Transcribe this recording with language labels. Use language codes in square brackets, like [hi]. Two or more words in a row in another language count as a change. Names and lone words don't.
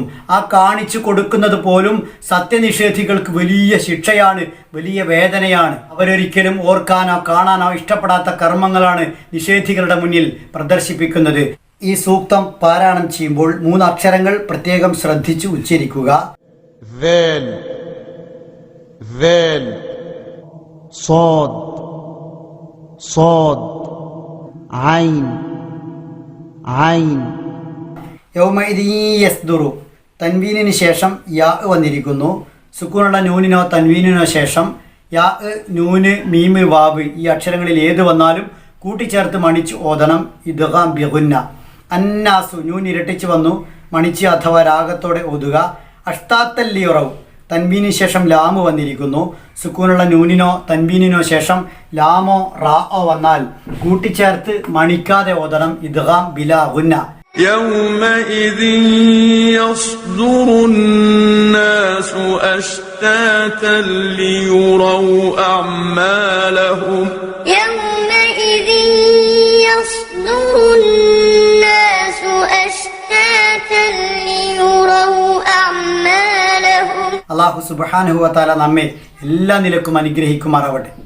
[ml] ആ കാണിച്ചു കൊടുക്കുന്നത് പോലും സത്യനിഷേധികൾക്ക് വലിയ ശിക്ഷയാണ്, വലിയ വേദനയാണ്. അവരൊരിക്കലും ഓർക്കാനോ കാണാനോ ഇഷ്ടപ്പെടാത്ത കർമ്മങ്ങളാണ് നിഷേധികളുടെ മുന്നിൽ പ്രദർശിപ്പിക്കുന്നത്. ഈ സൂക്തം പാരായണം ചെയ്യുമ്പോൾ 3 അക്ഷരങ്ങൾ പ്രത്യേകം ശ്രദ്ധിച്ചു ഉച്ചരിക്കുക. [ar] ذال ذال صاد صاد عين عين. يومئذ يصدر, [ml] തൻവീനിന് ശേഷം യാ വന്നിരിക്കുന്നു. സുക്കൂനുള്ള നൂനിനോ തൻവീനിനോ ശേഷം യാ, നൂന്, മീമ്, വാവ് ഈ അക്ഷരങ്ങളിൽ ഏത് വന്നാലും കൂട്ടിച്ചേർത്ത് മണിച്ച് ഓതണം. [ar] إدغام بغنة. [ml] അന്നാസു, നൂൻ ഇരട്ടിച്ച് വന്നു, മണിച്ച് അഥവാ രാഗത്തോടെ ഓതുക. [ar] أشتاتا ليروا, [ml] തൻവീനിന് ശേഷം ലാമ് വന്നിരിക്കുന്നു. സുക്കൂനുള്ള നൂനിനോ തൻവീനിനോ ശേഷം ലാമോ റാഓ വന്നാൽ കൂട്ടിച്ചേർത്ത് മണിക്കാതെ ഓതണം. [ar] إدغام بلا غنة. يومئذ يصدر الناس أشتاتا ليروا أعمالهم يصدر الناس أشتاتا ليروا أعمالهم. الله سبحانه وتعالى [ml] നമ്മെ എല്ലാ നിലക്കും അനുഗ്രഹിക്കുമാറാവട്ടെ.